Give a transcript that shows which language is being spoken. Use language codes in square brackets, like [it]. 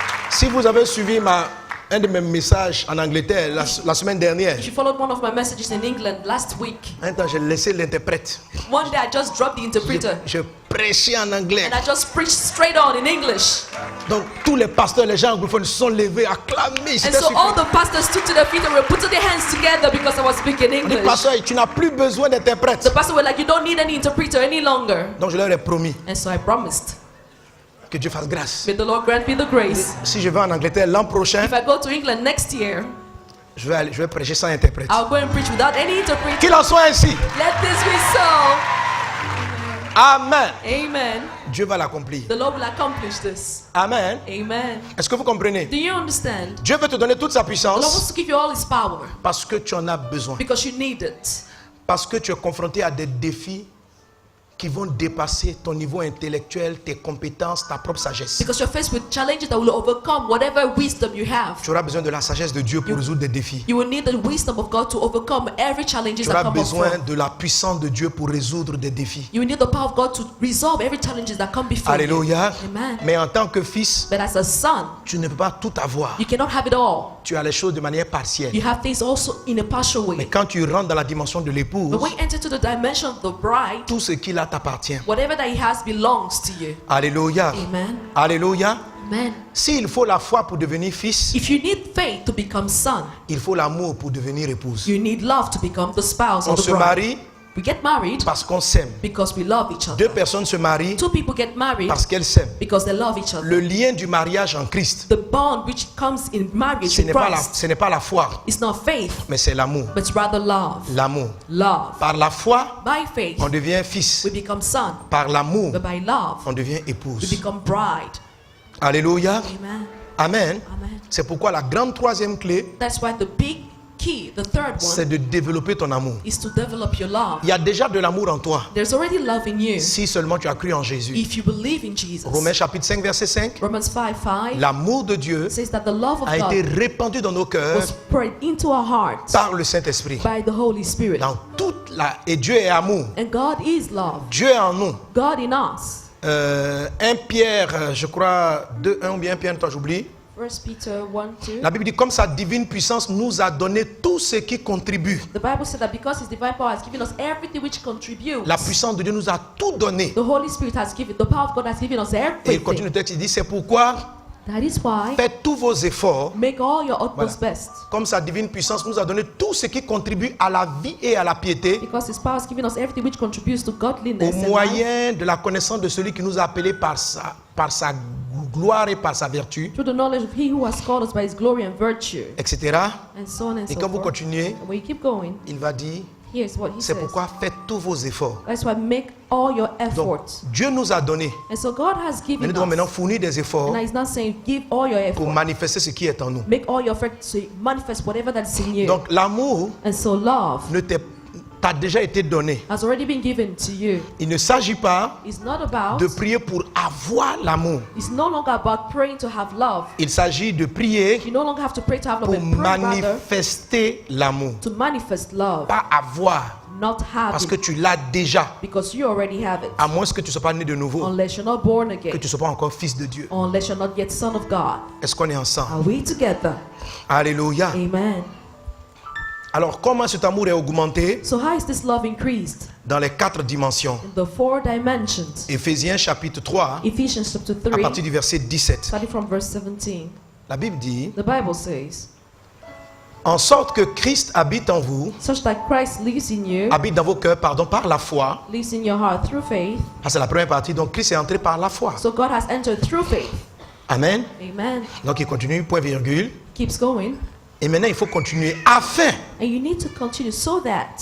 [fr] Si vous avez suivi un de mes messages en Angleterre la semaine dernière, [en] If you followed one of my messages in England last week, [fr] un temps j'ai laissé l'interprète. [en] one day I just dropped the interpreter [fr] Je prêchais en anglais. [en] and I just preached straight on in English. [fr] Donc tous les pasteurs, les gens anglophones se sont levés, acclamés. [en] And [fr] C'était [en] so all [fr] suffisant. [en] the pastors stood to their feet and were putting their hands together because I was speaking [fr] On dit, [en] English. [fr] pasteur, tu n'as plus besoin d'interprète. [en] The pastor were like, you don't need any interpreter any longer. [fr] Donc je leur ai promis [en] And so I promised. [fr] que Dieu fasse grâce. [en] May the Lord grant me the grace. [fr] Si je vais en Angleterre l'an prochain, [en] If I go to England next year, [fr] je vais prêcher sans interprète. [en] I'll go and preach without any interpreter. [fr] Qu'il en soit ainsi. [en] Let this be so. [fr] Amen. [en] Amen. [fr] Dieu va l'accomplir. [en] The Lord will accomplish this. [fr] Amen. [en] Amen. [fr] Est-ce que vous comprenez? [en] Do you understand? [fr] Dieu veut te donner toute sa [en] The Lord wants [fr] puissance [en] to give you all His power [fr] parce que tu en as besoin. [en] because you need it. [fr] Parce que tu es confronté à des défis qui vont dépasser ton niveau intellectuel, tes compétences, ta propre sagesse. [en] Because you're faced with challenges that will overcome whatever wisdom you have. [fr] Tu auras besoin de la sagesse de Dieu pour résoudre des défis. [en] You will need the wisdom of God to overcome every challenge [fr] Tu [en] that [fr] auras [en] come [fr] besoin [en] before. [fr] de la puissance de Dieu pour résoudre des défis. [en] You will need the power of God to resolve every challenge that come before [fr] Alléluia. [en] you. Amen. [fr] Mais en tant que fils, [en] But as a son, [fr] tu ne peux pas tout avoir. [en] you cannot have it all. [fr] Tu as les choses de manière partielle. [en] You have things also in a partial [fr] Mais [en] way. [fr] quand tu rentres dans la dimension de [en] But [fr] l'épouse, [en] when you enter to the dimension of the bride, [fr] tout ce qu'il a t'appartient. [en] whatever that he has belongs to you. [fr] Alléluia. [en] Amen. [fr] Alléluia. [en] Amen. [fr] S'il faut la foi pour devenir fils, [en] If you need faith to become son, [fr] il faut l'amour pour devenir épouse. [en] you need love to become the spouse [fr] On [en] of the [fr] se [en] bride. [fr] marie [en] We get married [fr] parce qu'on s'aime. [en] because we love each [fr] Deux [en] other. [fr] personnes se marient [en] Two people get married [fr] parce qu'elles s'aiment. [en] because they love each other. [fr] Le lien du mariage en Christ, [en] The bond which comes in marriage [fr] ce [en] in [fr] n'est pas [en] Christ [fr] ce n'est pas la foi, [en] is not faith, [fr] mais c'est l'amour. [en] but rather love. [fr] L'amour. [en] Love. [fr] Par la foi, [en] By faith, [fr] on devient fils. [en] we become son. [fr] Par l'amour, [en] But by love, [fr] on devient [en] we [fr] épouse. [en] become bride. [fr] Alléluia. [en] Amen. Amen. Amen. [fr] C'est pourquoi la grande troisième clé, [en] That's why the big key, the third [fr] c'est [en] one, [fr] de développer ton amour. [en] is to develop your love. [fr] Il y a déjà de l'amour en toi, [en] There's already love in you [fr] si seulement tu as cru en Jésus. [en] if you believe in Jesus. [fr] Romains chapitre 5, verset 5. [en] Romans 5:5 [fr] L'amour de Dieu [en] says that the love of [fr] a été [en] God [fr] répandu dans nos cœurs [en] was poured into our hearts [fr] par le Saint-Esprit. [en] by the Holy Spirit. [fr] Dans toute la... Et Dieu est amour. [en] And God is love. [fr] Dieu est en nous. [en] God in us. [fr] 1 Pierre, je crois, 2, 1 ou bien 1 Pierre, toi j'oublie. [en] 1 Peter 1:2. [fr] La Bible dit, comme sa divine puissance nous a donné tout ce qui contribue. [en] The Bible said that because His divine power has given us everything which contributes, [fr] La puissance de Dieu nous a tout donné. [en] the Holy Spirit has given, the power of God has given us [fr] Et il continue [en] everything. [fr] le texte, il dit, c'est pourquoi [en] That is why [fr] faites tous vos efforts, [en] make all your utmost best. [fr] comme sa divine puissance nous a donné tout ce qui contribue à la vie et à la piété, [en] Because His power has given us everything which contributes to [fr] au [en] godliness and life, [fr] moyen de la connaissance de celui qui nous a appelés par sa gloire et par sa vertu, [en] through the knowledge of He who has called us by His glory and virtue, [fr] etc. [en] and so on and [fr] Et [en] so [fr] quand vous [en] forth. [fr] continuez, [en] And when you keep going, [fr] il va dire, [en] here's what He [fr] c'est [en] says. [fr] pourquoi faites tous vos efforts. [en] That's why make all your [fr] Donc, [en] efforts. [fr] Dieu nous a donné. [en] And so God has [fr] Mais nous [en] given [fr] devons maintenant [en] us. [fr] fournir des efforts [en] And He's not saying give all your [fr] pour [en] effort. [fr] manifester ce qui est en nous. [en] Make all your effort to manifest whatever that's in you. [fr] Donc l'amour [en] And so love [fr] t'a déjà été donné. [en] has already been given to you. [fr] Il ne s'agit pas [en] It's not about, [fr] de prier pour avoir l'amour. [en] it's no longer about praying to have love. [fr] Il s'agit de prier [en] You no longer have to pray to have love, [fr] pour [en] but pray rather [fr] manifester l'amour. [en] to manifest love, [fr] Pas avoir, [en] not have [fr] parce que [en] it, [fr] tu l'as déjà. [en] because you already have it. [fr] À moins que tu ne sois pas né de nouveau, [en] Unless you're not born [fr] que [en] again, [fr] tu ne sois pas encore fils de Dieu. [en] unless you're not yet son of God. [fr] Est-ce qu'on est ensemble? [en] Are we together? [fr] Alléluia. [en] Amen. [fr] Alors comment cet amour est augmenté? [en] So how is this love increased? [fr] Dans les 4 dimensions. [en] In the 4 dimensions. [fr] Éphésiens chapitre 3, [en] Ephesians chapter [fr] à [en] 3, [fr] partir du verset 17. [en] starting from verse 17. [fr] La Bible dit, [en] The Bible says, [fr] en sorte que Christ habite en vous, [en] such that Christ lives in you, [fr] habite dans vos cœurs, pardon, par la foi. [en] lives in your heart through faith. [fr] Ah, c'est la première partie. Donc Christ est entré par la foi. [en] So God has entered through faith. [fr] Amen. [en] Amen. [fr] Donc il continue, point virgule. [en] Keeps going. [fr] Et maintenant, il faut continuer afin. [en] And you need to continue so that.